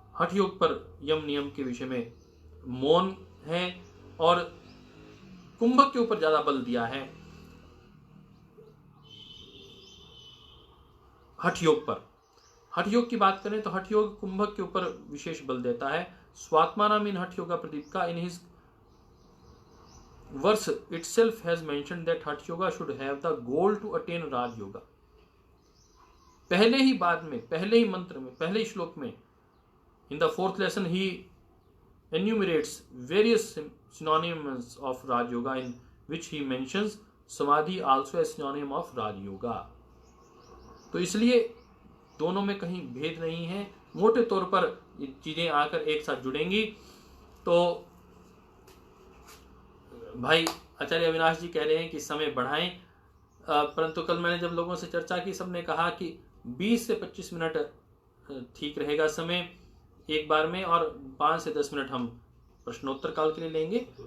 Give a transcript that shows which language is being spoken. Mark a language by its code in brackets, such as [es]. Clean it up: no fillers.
[hi] हठ योग पर यम नियम के विषय में मौन है और कुंभक के ऊपर ज्यादा बल दिया है हठ योग पर। हठ योग की बात करें तो हठ योग कुंभक के ऊपर विशेष बल देता है। [en] Swatmarama in Hatha Yoga Pradipika in his verse itself has mentioned that Hatha Yoga should have the goal to attain Raj Yoga. [hi] पहले ही बात में, पहले ही मंत्र में, पहले ही श्लोक में, [en] in the 4th lesson he enumerates various synonyms of Raj Yoga, in which he mentions Samadhi also as synonym of Raj Yoga. [hi] तो इसलिए दोनों में कहीं भेद नहीं है। मोटे तौर पर ये चीजें आकर एक साथ जुड़ेंगी। तो भाई आचार्य अविनाश जी कह रहे हैं कि समय बढ़ाएं, परंतु कल मैंने जब लोगों से चर्चा की, सबने कहा कि 20 से 25 मिनट ठीक रहेगा समय एक बार में, और 5 से 10 मिनट हम प्रश्नोत्तर काल के लिए लेंगे।